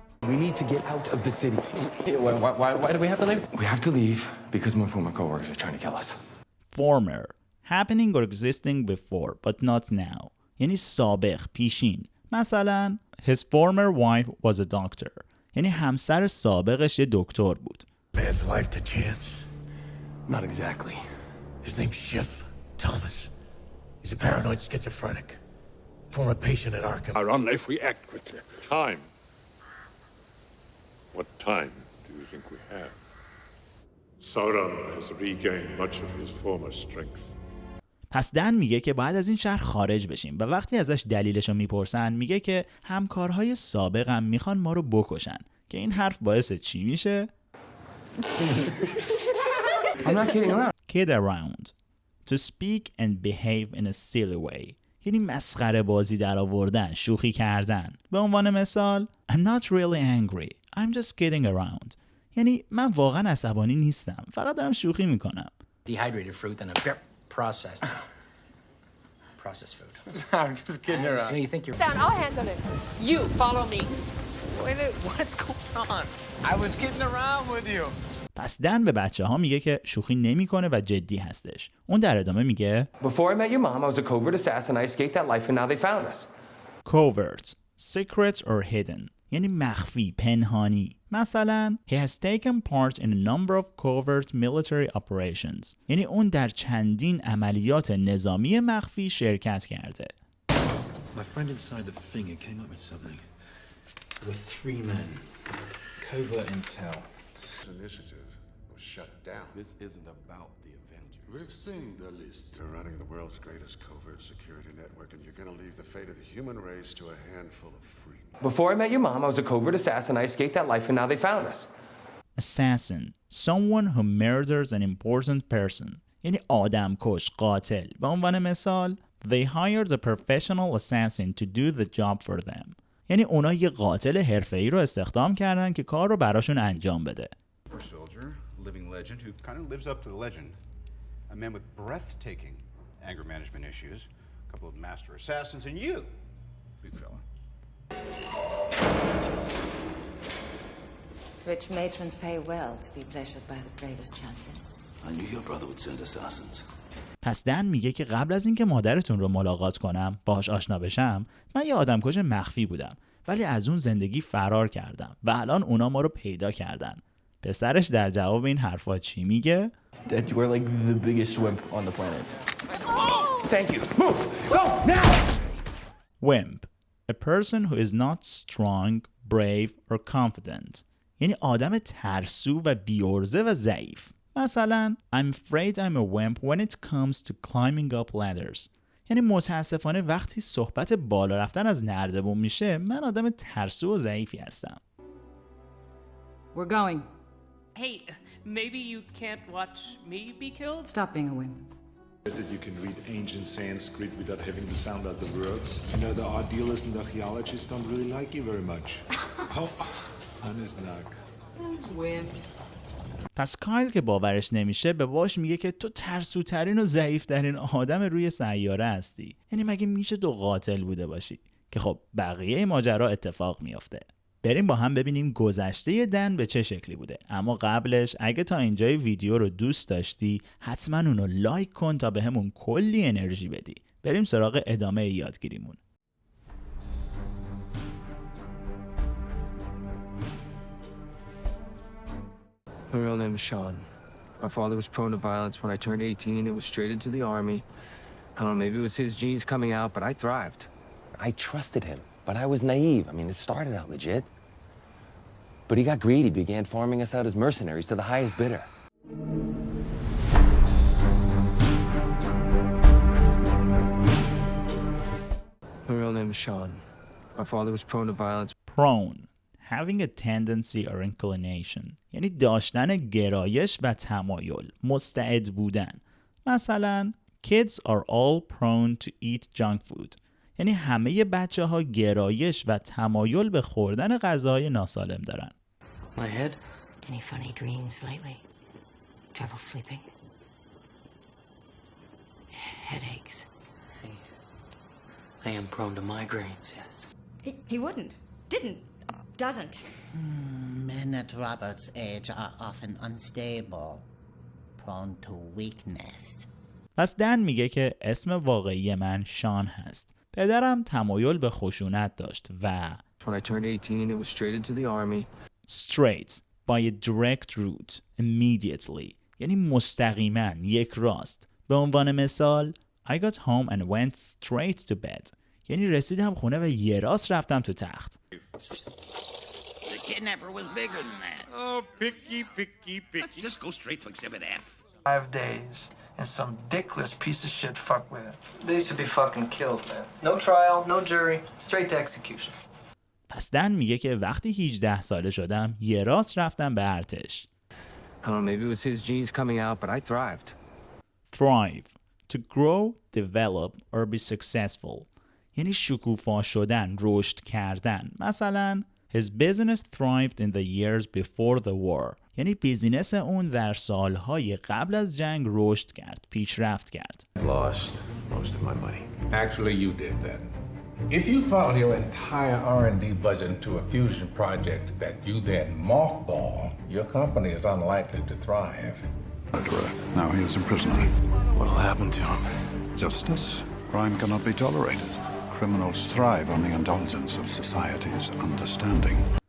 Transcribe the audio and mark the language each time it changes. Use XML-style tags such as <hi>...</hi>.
<en>We need to get out of the city. Why do we have to leave? We have to leave because my former coworkers are trying to kill us. Former. Happening or existing before, but not now.</en> <fa>یعنی سابق، پیشین. مثلا</fa> <en>his former wife was a doctor.</en> <fa>یعنی همسر سابقش یه دکتر بود.</fa> <en>Man's life to chance? Not exactly. His name's Schiff Thomas. He's a paranoid schizophrenic. Former patient at Arkham. Our own life, we act quickly. Time. What time do you think we have? Sauron has regained much of his former strength.</en> <fa>پس دن میگه که باید از این شهر خارج بشیم و وقتی ازش دلیلشو میپرسن میگه که همکارهای سابقم میخوان ما رو بکشن که این حرف باعث چی میشه؟</fa> <en>I'm not kidding around. Kid around. To speak and behave in a silly way.</en> <fa>یعنی مسخره بازی در آوردن، شوخی کردن. به عنوان مثال</fa> <en>I'm not really angry. I'm just kidding around.</en> <fa>یعنی من واقعا عصبانی نیستم. فقط دارم شوخی میکنم.</fa> <en>Dehydrated fruit and a processed food. I'm just kidding around. So you think you're Down, I'll handle it. You follow me. What's going on? I was kidding around with you.</en> <fa>پس دن به بچه ها میگه که شوخی نمیکنه و جدی هستش. اون در ادامه میگه</fa> <en>Before I met your mom, I was a covert assassin. I escaped that life, and now they found us. covert, secret or hidden.</en> <fa>یعنی مخفی، پنهانی. مثلا</fa> <en>he has taken part in a number of covert military operations.</en> <fa>یعنی اون در چندین عملیات نظامی مخفی شرکت کرده.</fa> <en>My friend inside the finger came up with something. There were 3 men. Covert intel. Initiative was shut down. This isn't about the Avengers. We've seen the list. They're running the world's greatest covert security network, and you're going to leave the fate of the human race to a handful of freaks. Before I met your mom, I was a covert assassin. I escaped that life, and now they found us. Assassin, someone who murders an important person.</en> <fa>یعنی آدمکش، قاتل. به عنوان مثال</fa> <en>They hired a professional assassin to do the job for them.</en> <fa>یعنی اونا یه قاتل حرفه‌ای رو استخدام کردن که کار رو براشون انجام بده.</fa> <en>Soldier, living legend who kind of lives up to the legend. A man with breathtaking anger management issues, a couple of master assassins, and you, big fella. Rich matrons pay well to be pleasured by the bravest champions. I knew your brother would send assassins.</en> <fa>پس دن میگه که قبل از اینکه مادرتون رو ملاقات کنم، باهاش آشنا بشم، من یه آدمکش مخفی بودم، ولی از اون زندگی فرار کردم و الان اونا ما رو پیدا کردن. پسرش در جواب این حرفا چی میگه؟</fa> <en>Dad, you are like the biggest wimp on the planet. Thank you. Move! Go! Now! Wimp. A person who is not strong, brave or confident.</en> <fa>یعنی آدم ترسو و بی‌عرضه و ضعیف. مثلا</fa> <en>I'm afraid I'm a wimp when it comes to climbing up ladders.</en> <fa>یعنی متاسفانه وقتی صحبت بالا رفتن از نردبون میشه من آدم ترسو و ضعیفی هستم.</fa> <en>We're going. Hey, maybe you can't watch me be killed? Stop being a wimp. That you can read ancient Sanskrit without having to sound out the words. You know, the idealists and the archaeologists don't really like you very much. Oh, honest knock. Those wimps.</en> <fa>پس کایل که باورش نمیشه به باش میگه که تو ترسوترین و ضعیفترین آدم روی سیاره هستی. یعنی مگه میشه تو قاتل بوده باشی؟ که خب بقیه ماجرا اتفاق میافته. بریم با هم ببینیم گذشته دن به چه شکلی بوده. اما قبلش اگه تا اینجای ویدیو رو دوست داشتی حتما اونو لایک کن تا بهمون کلی انرژی بدی. بریم سراغ ادامه یادگیریمون.</fa> <en>My real name is Sean. My father was prone to violence. When I turned 18, it was straight into the army. I don't know, maybe it was his genes coming out, but I thrived. I trusted him, but I was naive. I mean, it started out legit. But he got greedy, began farming us out as mercenaries to the highest bidder. My real name is Sean. My father was prone to violence. Prone, having a tendency or inclination،</en> <fa>یعنی داشتن گرایش و تمایل، مستعد بودن. مثلا</fa> <en>kids are all prone to eat junk food،</en> <fa>یعنی همه بچه ها گرایش و تمایل به خوردن غذاهای ناسالم دارن.</fa> <en>My head? Any funny dreams lately? Trouble sleeping? Headaches? I am prone to migraines, yes. He wouldn't, didn't, doesn't. Men at Robert's age are often unstable, prone to weakness.</en> <fa>پس دن میگه که اسم واقعی من شان هست. پدرم تمایل به خشونت داشت و</fa> <en>When I turned 18, it was straight into the army. straight by a direct route immediately،</en> <fa>یعنی مستقیما، یک راست. به عنوان مثال</fa> <en>I got home and went straight to bed،</en> <fa>یعنی رسیدم خونه و یه راست رفتم تو تخت.</fa> <en>The kidnapper was bigger than that. Oh, picky. Let's just go straight to Exhibit F. 5 days, and some dickless piece of shit fuck with it. They should be fucking killed, man. No trial, no jury, straight to execution.</en> <fa>پس دن میگه که وقتی 18 ساله شدم یه راست رفتم به ارتش.</fa> <en>I don't know, maybe it was his genes coming out, but I thrived. Thrive, to grow, develop or be successful،</en> <fa>یعنی شکوفا شدن، رشد کردن. مثلا</fa> <en>his business thrived in the years before the war،</en> <fa>یعنی بیزینس اون در سالهای قبل از جنگ رشد کرد، پیشرفت کرد.</fa> <en>Lost most of my money. Actually, you did that. If you funnel your entire R&D budget into a fusion project that you then mothball, your company is unlikely to thrive. Now he is a prisoner. What'll happen to him? Justice. Crime cannot be tolerated. Criminals thrive on the indulgence of society's understanding.</en>